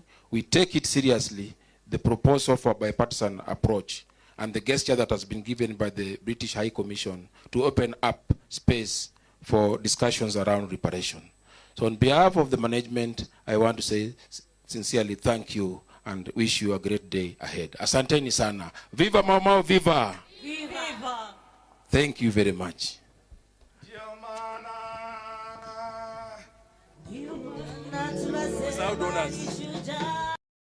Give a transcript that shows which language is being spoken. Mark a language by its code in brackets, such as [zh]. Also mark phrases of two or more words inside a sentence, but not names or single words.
[en] We take it seriously, the proposal for a bipartisan approach and the gesture that has been given by the British High Commission to open up space for discussions around reparation. So on behalf of the management, I want to say sincerely thank you and wish you a great day ahead. [sw] Asanteni sana. Viva Mau Mau, viva! Viva! [en] Thank you very much. [sw] Tunasema